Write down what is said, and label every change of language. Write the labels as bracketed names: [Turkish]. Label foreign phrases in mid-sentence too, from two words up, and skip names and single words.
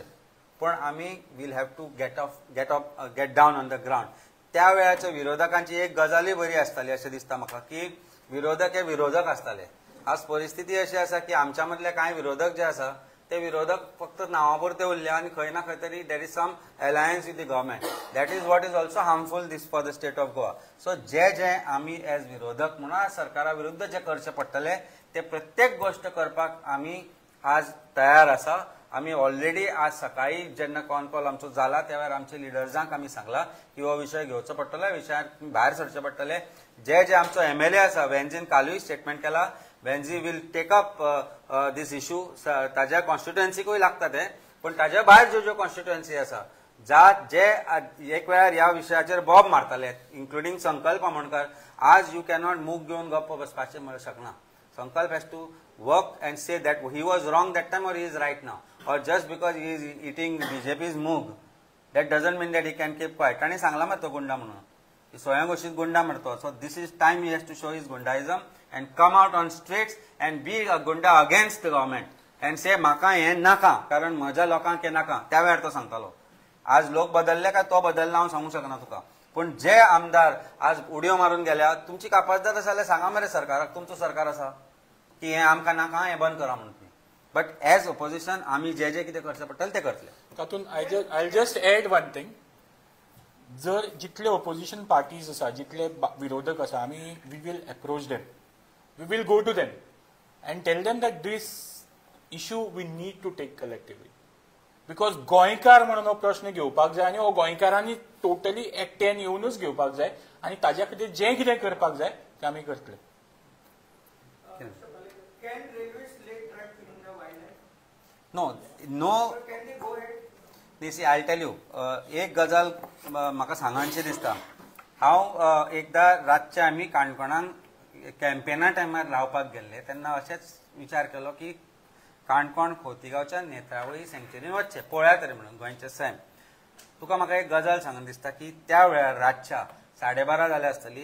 [Konkani] पण आमी [English] will have to get down on the ground. [Konkani] त्या वेळाच्या विरोधकांची एक गजाली बरी आसताली अशें दिसता म्हाका की विरोधक हे विरोधक आसताले. आज परिस्थिती अशी आसा की आमच्या मदले कांय विरोधक जे आसा ते विरोधक फक्त नांवापुरते उरले आनी खंय ना खंय तरी [English] there is some alliance with the government. That is what is also harmful this for the state of Goa. [Konkani] सो जे आमी एज विरोधक म्हणून सरकारा विरुद्ध जे करचे पडटले ते प्रत्येक गोष्ट करपाक आमी आज तयार आसा. आमी ऑलरेडी आज सकाळी जेन्ना कॉल आमचो जाला त्या वेळार आमच्या लिडर्सांक आमी सांगला की हो विशय घेवचो पडटलो. विशयार भायर सरचे पडटले. जे आमचो MLA आसा वेन्झीन कालूय स्टेटमेंट केला. [English] Venzy will take up this issue. [Konkani] ताज्या कॉन्स्टिट्युएन्सीकूय लागता ते. पण ताज्या भायर ज्यो कॉन्स्टिट्युएन्सी आसा जे एक वेळार ह्या विशयाचेर बॉब मारताले इन्क्लुडींग संकल्प आमोणकर. आज [English] you cannot [Konkani] मूग घेवन गप्प बसपाचें म्हणूंक शकना. [English] संकल्प has to work and say that he was wrong that time or he is right now, or just because he is eating BJP's moog that doesn't mean that he can keep quiet. [Konkani] ताणी सांगला मरे तो गुंडा म्हणून, स्वयं घोषित गुंडा म्हणतो. [English] So this is time he has to show his gundaism and come out on streets and be a gunda against the government and say [Konkani] म्हाका हे नाका कारण म्हज्या लोकांक हे नाका. त्या वेळार तो सांगतालो. आज लोक बदलले काय तो बदलला हांव सांगूंक शकना तुका. पण जे आमदार आज उडयो मारून गेल्या तुमची कापास जाता जाल्यार सांगा मरे सरकाराक तुमचो सरकार आसा की हे आमकां नाका हें बंद करा म्हणून. [English] but as opposition [Konkani] आमी जे कितें करचें पडटलें तें करतले. तातूंत [English] I just add one thing. [Konkani] जर जितले [English] opposition parties [Konkani] आसा जितले विरोधक आसा आमी [English] we will approach them. We will go to them and tell them that this issue we need to take collectively. [Konkani] बिकॉज गोंयकार म्हणून हो प्रश्न घेवपाक जाय आनी हो गोंयकारांनी टोटली एकट्यान येवनूच घेवपाक जाय आनी ताज्या खातीर जें कितें करपाक जाय तें आमी करतले. [English] Can railways lay track in the wildlife? No. Or can they go ahead? See, I'll tell you. [Konkani] एक गजाल म्हाका सांगणशी दिसता. हांव एकदां रातचे आमी काणकोणान कॅम्पेना टायमार रावपाक गेल्ले तेन्ना अशेंच विचार केलो की काणकोण खोतीगांवच्या नेत्रावळी सँक्च्युरीन वचचें पळया तरी म्हणून गोंयचें सैम. तुका म्हाका एक गजाल सांगून दिसता की त्या वेळार रातच्या 12:30 जाले आसतली.